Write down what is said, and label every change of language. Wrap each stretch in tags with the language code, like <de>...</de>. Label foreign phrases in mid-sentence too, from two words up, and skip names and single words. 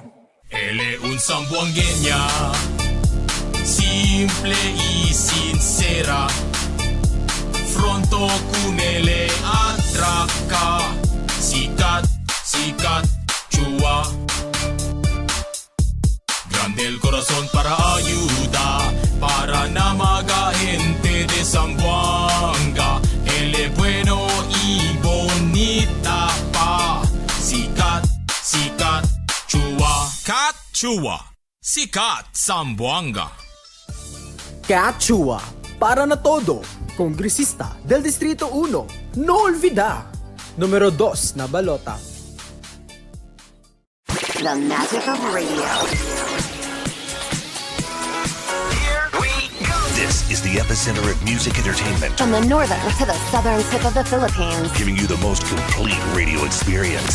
<cbk>Él es un zamboangueña, simple y sincera. Fronto con él atraca, sikat, Chua. Grande el corazón para ayuda, para na mga gente de Zamboanga. Él es bueno y bonita pa. Sikat, Chua. Kat Chua. Sikat Zamboanga. Kat Chua, para na todo, kongresista del Distrito 1, no olvida, número 2 na balota.</cbk> <en>The magic of radio. This is the epicenter of music entertainment. From the northern to the southern tip of the Philippines. Giving you the most complete radio experience.</en>